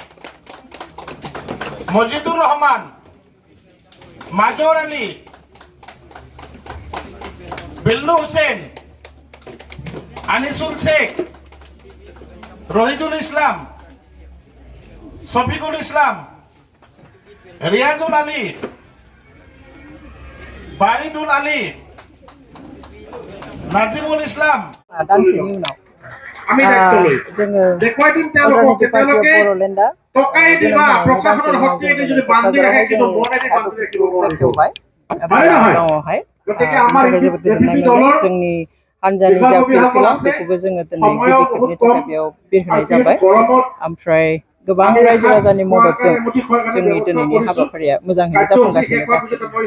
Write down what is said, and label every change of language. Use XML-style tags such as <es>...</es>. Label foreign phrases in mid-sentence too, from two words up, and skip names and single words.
<bn>মজিদুর রহমান মাজর আলী বিল্লু হুসেন আনিসুল শেখ রহিজুল ইসলাম শফিকুল ইসলাম রিয়াজুল আলী বারিদুল আলী নাজিমুল ইসলাম</bn> <brx>दानसेनि उनाव जोङो अल्टारनेटिभ पार्टी अफ बड'लेण्डआ क'क्राझारावहाय जोंनि बेखेवबाय गावआवहाय जोबोद गोजोननाय मोनदों जोंनि हानजानि जा फिरफिला बेखौबो जोङो दिनै गिबि खेबनि थाखाय बेयाव बिरहोनाय जाबाय ओमफ्राय गोबां रायजो राजानि मददजों जोंनि दिनैनि हाबाफारिया मोजाङैनो जाफुंगासिनो गासिबो</brx>